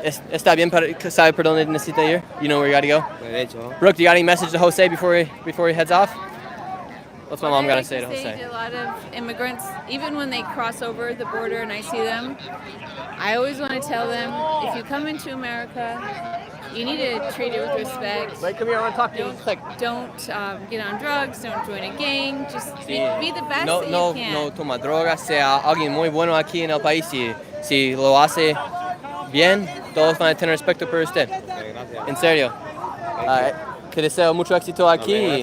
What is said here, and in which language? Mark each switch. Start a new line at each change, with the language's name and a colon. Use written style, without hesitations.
Spanish: Está bien, ¿sabe por dónde necesita ir?
English: You know where you got to go?
Spanish: Derecho.
English: Brooke, do you got any message to Jose before he heads off? What's my mom got to say to I Jose? to a lot of immigrants, even when they cross over the border and I see them, I always want to tell them, if you come into America, you need to treat it with respect. Wait, come here, I want to talk to you. Don't get on drugs, don't join a gang, just be the best
Spanish: No,
English: that
Spanish: no,
English: you can.
Spanish: no toma drogas, sea alguien muy bueno aquí en el país. Si lo hace bien, todos van a tener respeto por usted. Gracias. En serio. Te deseo mucho éxito aquí